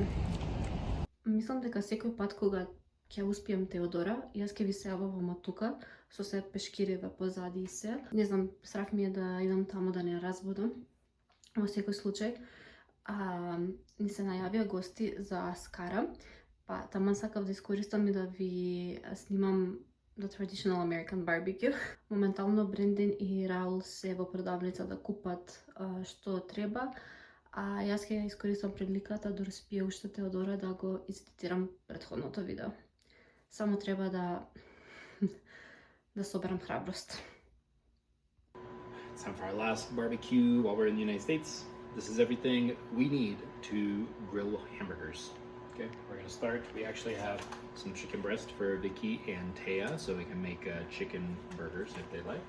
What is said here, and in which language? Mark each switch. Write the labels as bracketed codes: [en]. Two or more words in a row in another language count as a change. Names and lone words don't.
[mk] Мислам дека секој пат кога ќе успием Теодора, јас ќе ви се јавам тука со се пешкириве позади и се. Не знам, страх ми е да идам таму да не разбудам. Во секој случај, ни се најавија гости за Аскара, па таман сакав да искористам и да ви снимам [en] the traditional American barbecue. [mk] Моментално Брендин и Раул се во продавница да купат што треба, а јас ќе искористам приликата да успие уште Теодора да го изедитирам претходното видео. Само треба да соберам храброст. [en] It's time for our last barbecue while we're in the United States. This is everything we need to grill hamburgers. Okay, we're gonna start. We actually have some chicken breast for Vicky and Taya, so we can make chicken burgers if they like.